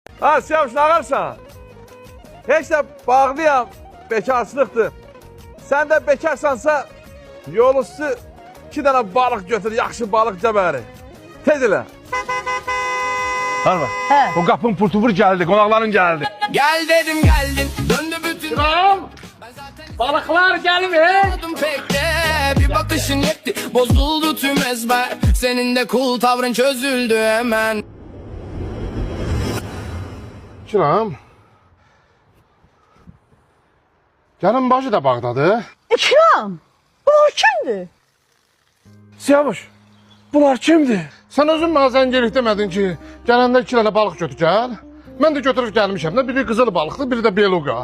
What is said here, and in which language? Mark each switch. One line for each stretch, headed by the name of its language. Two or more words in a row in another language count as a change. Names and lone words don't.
Azerbaijani: Ha Siyavuş nağarsan. Heç də bağlıyam, bekarsılıqdır. Sən də bekarsansa yol üstü 2 dənə balıq götür, yaxşı balıq cəbəri. Tez elə. Harba. Hə. O qapın purtubur gəldi, qonaqların gəldi.
Turkish: Gel dedim geldin döndü bütün Balıklar gelmiş. Durdum pek de bir bakışın yetti bozuldu tüm ezber senin de cool tavrın çözüldü hemen.
Azerbaijani: Kiram. Gəlin başı da bağdadır. İkram. Bu kimdir? Siyavuş, bunlar kimdir? Sən özün mənə zəngəlik demədin ki, gələndə 2 dənə balıq götür gəl. Mən də götürüb gəlmişəm də, biri qızıl balıqdır, biri də beluqa.